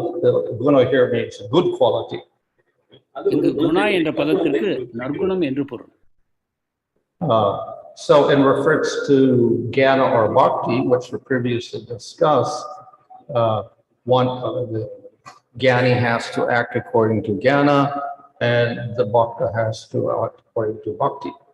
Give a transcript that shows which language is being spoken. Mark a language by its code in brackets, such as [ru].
[en] The guṇa here means good quality. [ta] இங்கு குணா என்ற பதத்திற்கு நற்குணம் என்று பொருள். [en] So in reference to jnana or bhakti, which were previously discussed, the jnani has to act according to jnana, and the bhakta has to act according to bhakti.